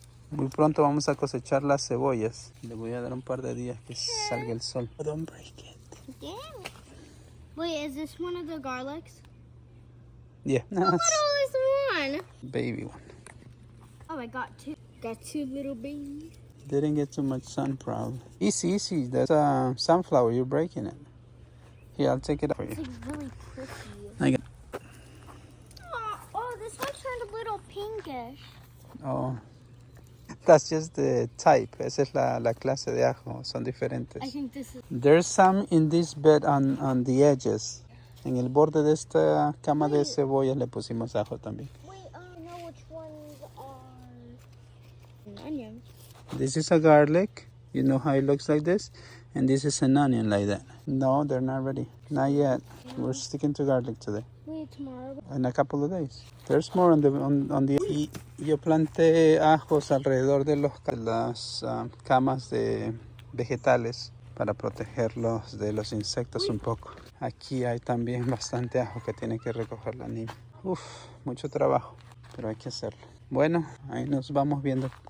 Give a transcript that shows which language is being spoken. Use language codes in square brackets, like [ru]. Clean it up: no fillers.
[es] Muy pronto vamos a cosechar las cebollas. Le voy a dar un par de días que salga el sol. [en] Oh, don't break it. Damn it. Wait, is this one of the garlics? Yeah. What is one? Baby one. Oh, I got two. Got two little babies. Didn't get too much sun probably. Easy, easy. That's a sunflower. You're breaking it. Here, I'll take it up for you. It's like really pretty. I got. Oh, this one turned a little pinkish. Oh. That's just the type. [es] Esa es la clase de ajo. Son diferentes. [en] I think this is... There's some in this bed on the edges. [es] En el borde de esta cama de cebollas le pusimos ajo también. [en] Wait, I know which ones are an onion. This is a garlic. You know how it looks like this? And this is an onion like that. No, they're not ready. Not yet. We're sticking to garlic today. Wait, tomorrow? In a couple of days. There's more on the... [es] Y yo planté ajos alrededor de las camas de vegetales para protegerlos de los insectos un poco. Aquí hay también bastante ajo que tiene que recoger la niña. Uf, mucho trabajo, pero hay que hacerlo. Bueno, ahí nos vamos viendo.